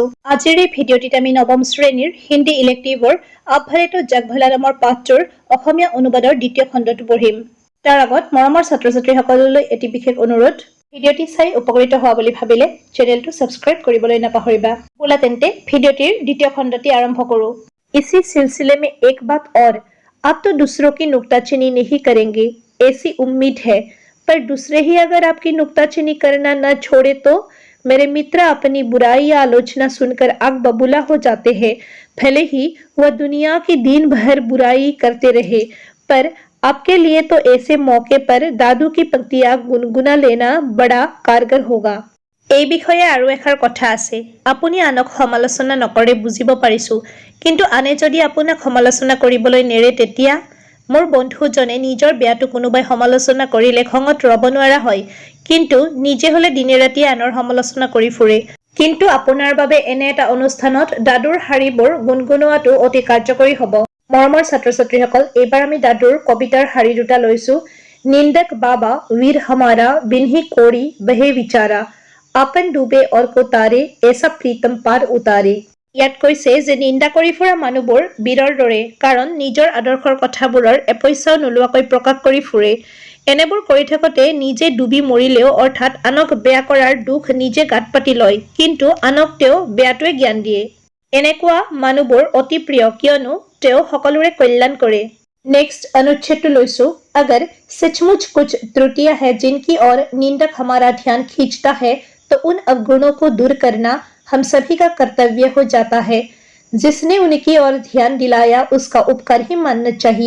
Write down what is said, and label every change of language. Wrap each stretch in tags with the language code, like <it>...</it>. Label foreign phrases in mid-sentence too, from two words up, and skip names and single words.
<as>আজিৰ এই ভিডিঅ'টিত আমি নৱম শ্ৰেণীৰ হিন্দী ইলেক্টিভৰ আপ ভলে তো জগ ভলা নামৰ পাঠটোৰ অসমীয়া অনুবাদৰ দ্বিতীয় খণ্ডটো পঢ়িম। তাৰ আগত মৰমৰ ছাত্ৰ ছাত্ৰীসকললৈ এটি বিশেষ অনুৰোধ, ভিডিঅ'টি চাই উপকৃত হোৱা বুলি ভাবিলে চেনেলটো সাবস্ক্ৰাইব কৰিবলৈ নাপাহৰিবা। বলা তেন্তে ভিডিঅ'টিৰ দ্বিতীয় খণ্ডটি আৰম্ভ কৰো।</as> <hi>इसी सिलसिले में एक बात और, आप तो दूसरों की नुक्ताचीनी नहीं करेंगे ऐसी उम्मीद है, पर दूसरे ही अगर आपकी नुक्ताचीनी करना न छोड़े तो मेरे मित्र अपनी बुराई या आलोचना सुनकर आग बबूला हो जाते हैं। भले ही वह दुनिया की दिन भर बुराई करते रहे, पर आपके लिए तो ऐसे मौके पर दादू की पंक्तियां गुनगुना लेना बड़ा कारगर होगा।</hi> <as>এই বিষয়ে আৰু এখাৰ কথা আছে। আপুনি আনক সমালোচনা নকৰে বুজিব পাৰিছো, কিন্তু আনে যদি আপোনাক সমালোচনা কৰিবলৈ নেৰে তেতিয়া মোৰ বন্ধুজনে নিজৰ বেয়াটো কোনোবাই সমালোচনা কৰিলে খঙত ৰব নোৱাৰা হয়, কিন্তু নিজে হলে দিনে ৰাতি আনৰ সমালোচনা কৰি ফুৰে। কিন্তু আপোনাৰ বাবে এনে এটা অনুষ্ঠানত দাদুৰ শাৰীবোৰ গুণগুণোৱাটো অতি কাৰ্যকৰী হ'ব। মৰমৰ ছাত্ৰ ছাত্ৰীসকল, এইবাৰ আমি দাদুৰ কবিতাৰ শাৰী দুটা লৈছো।</as> <hi>निन्दक बाबा वीर हमारा बिन्ही कोड़ी बहे विचारा, आपन डूबे और को तारे ऐसा प्रीतम पार उतारे।</hi> <as>ইয়াত কৈছে যে নিন্দা কৰি ফুৰা মানুহবোৰ বীৰৰ দৰে, কাৰণ নিজৰ আদৰ্শৰ কথাবোৰৰ এপইচাও নোলোৱাকৈ প্ৰকাশ কৰি ফুৰে। এনেবোৰ কৰি থাকোঁতে নিজে ডুবি মৰিলেও, অৰ্থাৎ আনক বেয়া কৰাৰ দুখ নিজে গাত পাতি লয়, কিন্তু আনক তেওঁ বেয়াটোৱে জ্ঞান দিয়ে। এনেকুৱা মানুহবোৰ অতি প্ৰিয়, কিয়নো তেওঁ সকলোৰে কল্যাণ কৰে। নেক্সট অনুচ্ছেদ লৈছো।</as> <hi>अगर सचमुच कुछ त्रुटियां है जिनकी ओर निंदक हमारा ध्यान खींचता है, तो उन अवगुणों को दूर करना हम सभी का कर्तव्य हो जाता है। जिसने उनकी ओर ध्यान दिलाया उसका उपकार ही मानना चाहिए।</hi>